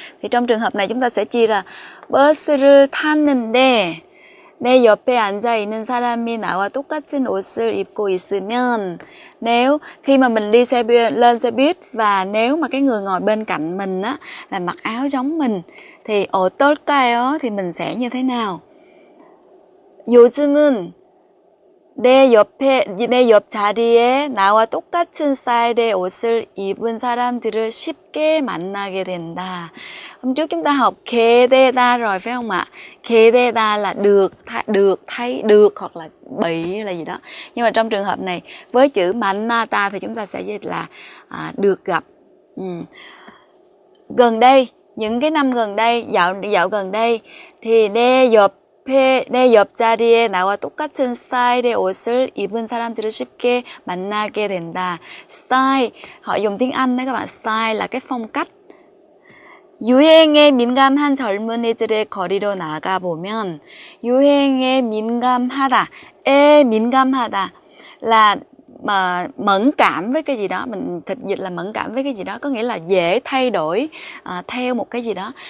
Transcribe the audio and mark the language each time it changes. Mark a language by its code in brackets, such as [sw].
[vi] Thì trong trường hợp này chúng ta sẽ chia ra [ko] 버스를 탔는데 내 옆에 앉아 있는 사람이 나와 똑같은 옷을 입고 있으면, [vi] nếu khi mà mình đi lên xe buýt và nếu mà cái người ngồi bên cạnh mình á là mặc áo giống mình thì [ko] 어떨까요? [vi] Thì mình sẽ như thế nào? [ko] 요즘은 내 옆 자리에 나와 똑같은 스타일의 옷을 입은 사람들을 쉽게 만나게 된다. [vi] Hôm trước chúng ta học 게되다 rồi phải không ạ? 게되다 là được thấy, được hoặc là bị hay là gì đó. Nhưng mà trong trường hợp này với chữ 만나다 thì chúng ta sẽ dịch là được gặp. Gần đây, những cái năm gần đây, dạo gần đây thì [ko] 내 옆자리에 나와 똑같은 스타일의 옷을 입은 사람들을 쉽게 만나게 된다. [vi] Style, họ dùng tiếng Anh đấy các bạn. Style là cái phong cách. [ko] 유행에 민감한 젊은이들의 거리로 나가보면, 유행에 민감하다에 민감하다 [vi] là mà mẫn cảm với cái gì đó, mình dịch là mẫn cảm với cái gì đó, có nghĩa là dễ thay đổi theo một cái gì đó.